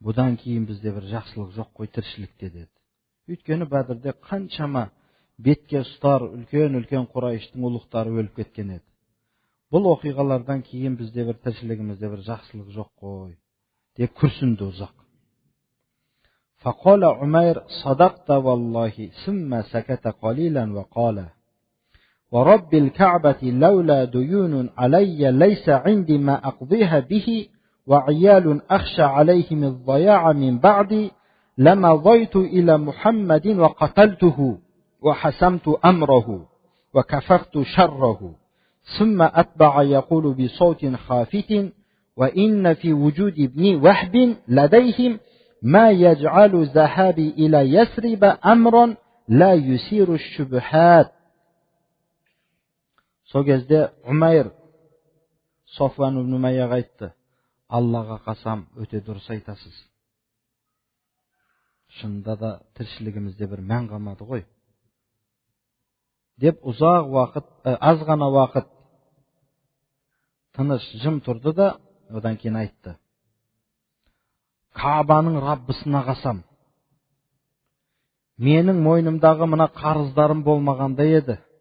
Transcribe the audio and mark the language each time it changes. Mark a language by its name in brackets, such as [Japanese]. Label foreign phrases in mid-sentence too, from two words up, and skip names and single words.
[Kazakh] Бұдан кейін бізде бір жақсылық жоқ қой тіршілікте деді. Өйткені Бәдірде қаншама бетке ұстар үлкен Құрайыштың ұлықтары өліп кеткен еді. Бұл оқиғалардан кейін бізде бір тіршілігімізде бір жақсылық жоқ қой деп күрсінді ұзақ. [Arabic] فقال عمير صدقت والله ثم سكت قليلا وقال ورب الكعبة لولا ديون علي ليس عندي ما أقضيها به وعيال أخشى عليهم الضياع من بعدي لمضيت إلى محمد وقتلته وحسمت أمره وكففت شره ثم أتبع يقول بصوت خافت وإن في وجود ابن وهب لديهم ما يجعل ذهابي إلى يثرب أمرا لا يثير الشبهات. [Kazakh] Сол кезде Умайр Софуан ибн Умайяға айтты: Аллаға қасам, өте дұрыс айтасыз. Шынында да тіршілігімізде бір мән қалмады ғой. Деп ұзақ уақыт, аз ғана уақыт тыныш жым тұрды да, одан кейін айтты: Каабаның Раббысына қасам, менің мойнымдағы мына қарыздарым болмағанда еді.